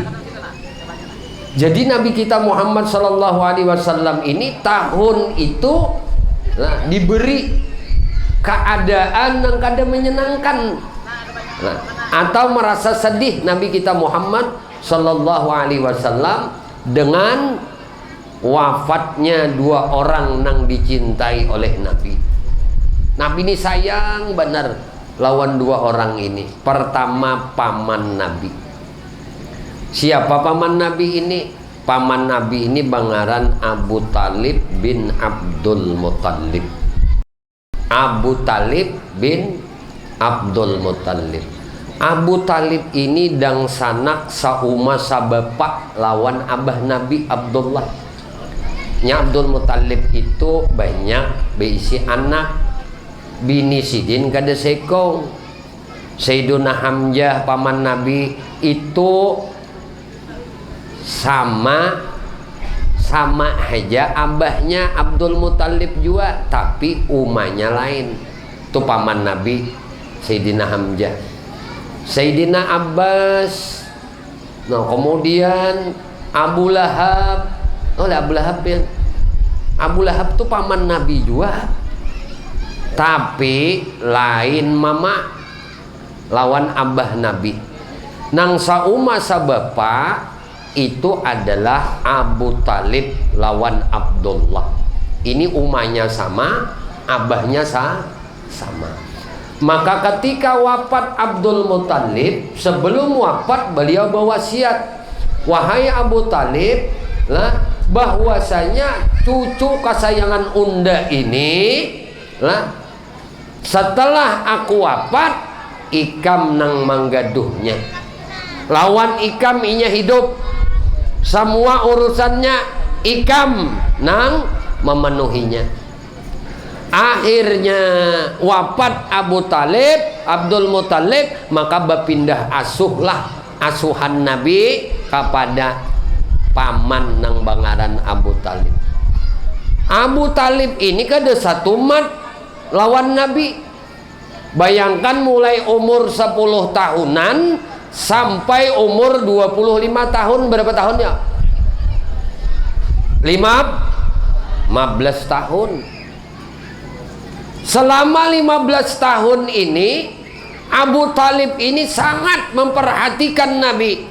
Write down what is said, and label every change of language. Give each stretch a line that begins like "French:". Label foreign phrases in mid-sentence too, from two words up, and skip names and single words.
Indonesian: Jadi Nabi kita Muhammad
Arabic: صلى الله عليه وسلم
Indonesian: ini tahun itu diberi keadaan yang kada menyenangkan. Atau merasa sedih Nabi kita Muhammad
Arabic: صلى الله عليه وسلم
Indonesian: dengan wafatnya dua orang yang dicintai oleh Nabi.
Banjar: Nabi ini sayang benar lawan dua orang ini.
Indonesian: Pertama paman Nabi. Siapa paman Nabi ini?
Banjar: Paman Nabi ini bangaran Abu Talib bin Abdul Muttalib. Abu Talib bin Abdul Muttalib. Abu Talib ini dang sanak sauma sabapak lawan abah Nabi Abdullah. Nya Abdul Muttalib itu banyak berisi anak. Bini sidin kada sekong. Sayyiduna Hamzah paman Nabi itu sama aja abahnya Abdul Muttalib juga, tapi umahnya lain.
Indonesian: Itu paman Nabi Sayyidina Hamzah. Sayyidina Abbas. Nah, kemudian Abu Lahab. Oh, Abu Lahab ya. Abu Lahab tuh paman Nabi juga.
Banjar: Tapi lain mama lawan abah Nabi. Nang sauma sabapa itu adalah Abu Talib lawan Abdullah. Ini umahnya sama, abahnya sama.
Indonesian: Maka ketika wafat Abdul Muttalib, sebelum wafat beliau berwasiat, wahai Abu Talib,
Banjar: bahwasanya cucu kesayangan unda ini, setelah aku wafat, ikam nang manggaduhnya. Lawan ikam inya hidup. Semua urusannya ikam nang memenuhinya.
Indonesian: Akhirnya wafat Abu Talib, Abdul Muttalib, maka berpindah asuhlah asuhan Nabi kepada paman
Banjar: nang bangaran
Indonesian: Abu Talib.
Banjar: Abu Talib ini kada satu mat lawan Nabi.
Indonesian: Bayangkan mulai umur 10 tahunan sampai umur 25 tahun. Berapa tahun ya? 15 tahun. Selama 15 tahun ini Abu Talib ini sangat memperhatikan Nabi.